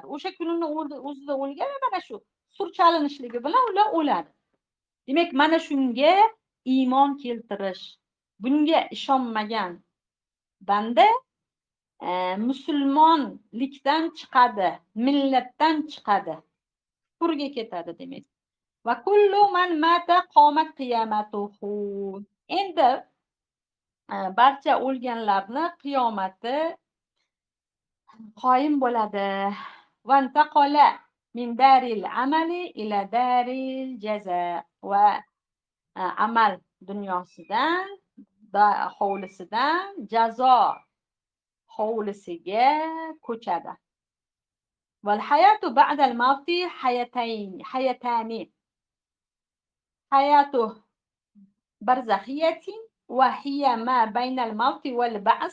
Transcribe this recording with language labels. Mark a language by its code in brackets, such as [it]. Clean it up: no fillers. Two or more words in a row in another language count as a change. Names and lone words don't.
[uz] O'sha kunini o'zida o'lgan mana shu sur chalinishligi bilan ular o'ladi. Demak, mana shunga iymon keltirish. Bunga ishonmagan banda musulmonlikdan chiqadi, millatdan chiqadi, kufrga ketadi demak. [ar] وكل من مات قامت قيامته. [uz] Endi barcha o'lganlarni qiyomati qoyim bo'ladi. [ar] وانتقل من دار العمل إلى دار الجزاء. [uz] Va amal dunyosidan, hovlisidan jazo hovlisiga ko'chadi. [ar] والحياة بعد الموت حياتان. حياة برزخية وهي ما بين الموت والبعث.